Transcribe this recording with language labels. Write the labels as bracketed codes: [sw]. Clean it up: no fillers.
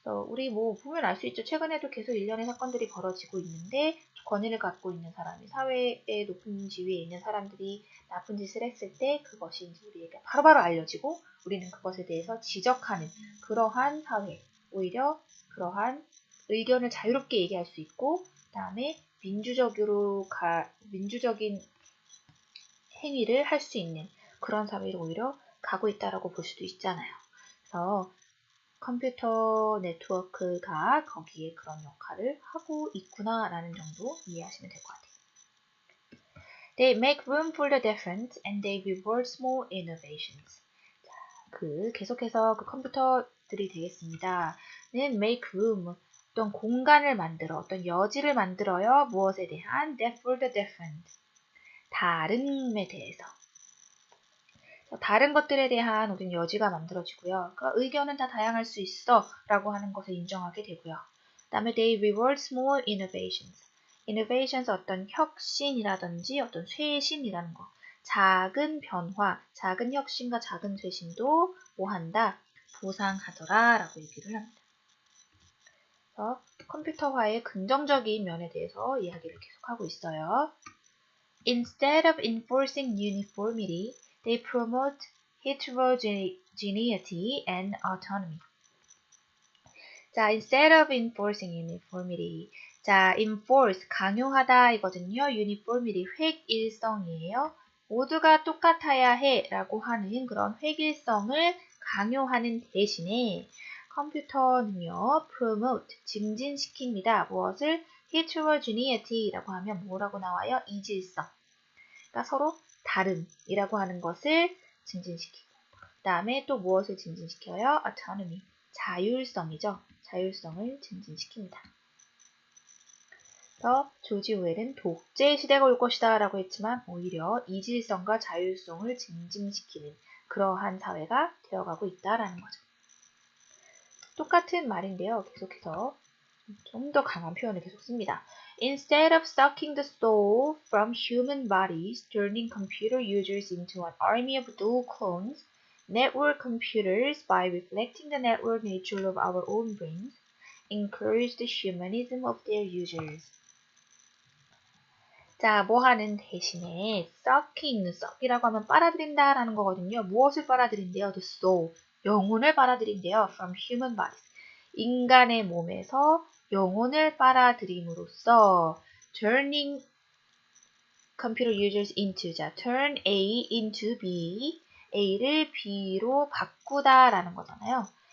[ko] 우리 뭐 보면 알 수 있죠. 최근에도 계속 일련의 사건들이 벌어지고 있는데 권위를 갖고 있는 사람이, 사회의 높은 지위에 있는 사람들이 나쁜 짓을 했을 때 그것이 이제 우리에게 바로바로 알려지고 우리는 그것에 대해서 지적하는 그러한 사회, 오히려 그러한 의견을 자유롭게 얘기할 수 있고 그다음에 민주적인 행위를 할 수 있는 그런 사회로 오히려 가고 있다라고 볼 수도 있잖아요. 그래서 컴퓨터 네트워크가 거기에 그런 역할을 하고 있구나라는 정도 이해하시면 될 것 같아요. [en] They make room for the different and they reward small innovations. [ko] 자, 계속해서 그 컴퓨터들이 되겠습니다. 는 [en] make room, [ko] 어떤 공간을 만들어, 어떤 여지를 만들어요. 무엇에 대한? [en] for the different, [ko] 다름에 대해서. 다른 것들에 대한 어떤 여지가 만들어지고요. 그러니까 의견은 다 다양할 수 있어 라고 하는 것을 인정하게 되고요. [en] 그 다음에 they reward small innovations. [ko] innovations 어떤 혁신이라든지 어떤 쇄신이라는 거. 작은 변화, 작은 혁신과 작은 쇄신도 뭐 한다? 보상하더라 라고 얘기를 합니다. 그래서 컴퓨터화의 긍정적인 면에 대해서 이야기를 계속하고 있어요. [en] Instead of enforcing uniformity, they promote heterogeneity and autonomy. 자, instead of enforcing uniformity. [ko] 자, enforce, 강요하다 이거든요. uniformity, 획일성이에요. 모두가 똑같아야 해 라고 하는 그런 획일성을 강요하는 대신에 컴퓨터는요, promote, 증진시킵니다. 무엇을? heterogeneity라고 하면 뭐라고 나와요? 이질성. 그러니까 서로 다름이라고 하는 것을 증진시키고, 그 다음에 또 무엇을 증진시켜요? autonomy, 자율성이죠. 자율성을 증진시킵니다. 그래서 조지 오웰은 독재 시대가 올 것이다 라고 했지만 오히려 이질성과 자율성을 증진시키는 그러한 사회가 되어가고 있다라는 거죠. 똑같은 말인데요. 계속해서 좀 더 강한 표현을 계속 씁니다. [en] Instead of sucking the soul from human bodies, turning computer users into an army of dual clones, network computers, by reflecting the network nature of our own brains, encourage the humanism of their users. [ko] 자, 뭐 하는 대신에 sucking, suck이라고 하면 빨아들인다 라는 거거든요. 무엇을 빨아들인대요? [en] The soul, [ko] 영혼을 빨아들인대요. [en] From human bodies. [ko] 인간의 몸에서 영혼을 빨아들임으로써 [en] turning computer users into, [ko] 자, [en] turn A into B, [ko] A를 B로 바꾸다 라는 거잖아요.